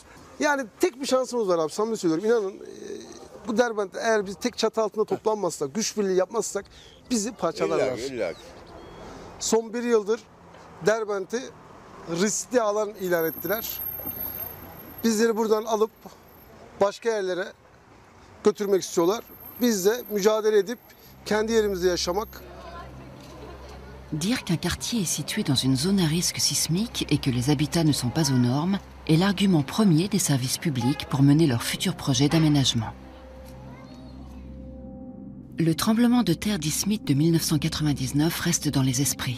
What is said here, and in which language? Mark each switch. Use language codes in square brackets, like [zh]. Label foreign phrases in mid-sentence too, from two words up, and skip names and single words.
[tr] Yani tek bir şansımız var abi, samimi söylüyorum. İnanın bu Derbent'te eğer biz tek çatı altında toplanmazsak, güç birliği yapmazsak bizi parçalarlar. İlla. Son bir yıldır Derbent'i riskli alan ilan ettiler. Bizleri buradan alıp başka yerlere götürmek istiyorlar. Biz de mücadele edip kendi yerimizde yaşamak. [fr] Dire qu'un quartier est situé dans une zone à risque sismique et que les habitats ne sont pas aux normes est l'argument premier des services publics pour mener leurs futurs projets d'aménagement. Le tremblement de terre d'Izmit de 1999 reste dans les esprits.